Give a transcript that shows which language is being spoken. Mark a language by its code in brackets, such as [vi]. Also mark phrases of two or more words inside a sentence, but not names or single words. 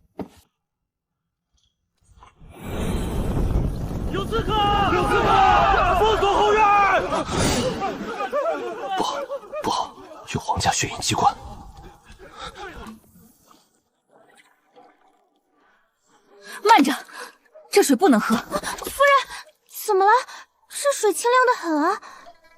[zh] 有刺客！有刺客！封鎖後院！不好，有皇家血印機關。慢着，這水不能喝。夫人，怎麼了？這水清亮得很啊。